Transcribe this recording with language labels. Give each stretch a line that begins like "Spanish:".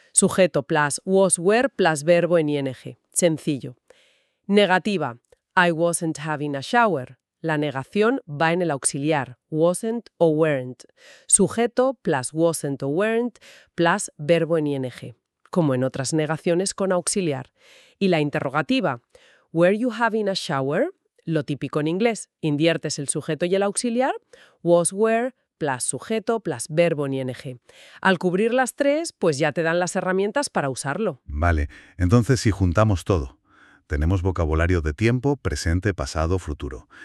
Spanish: Sujeto plus was were plus verbo en ing. Sencillo. Negativa.
English: I wasn't having a shower.
Spanish: La negación va en el auxiliar, wasn't o weren't. Sujeto plus wasn't o weren't plus verbo en ing, como en otras negaciones con auxiliar. Y la interrogativa,
English: were you having a shower?
Spanish: Lo típico en inglés, inviertes el sujeto y el auxiliar, was were plus sujeto plus verbo en ing. Al cubrir las tres, pues ya te dan las herramientas para usarlo. Vale, entonces si juntamos todo. Tenemos vocabulario de tiempo, presente, pasado, futuro.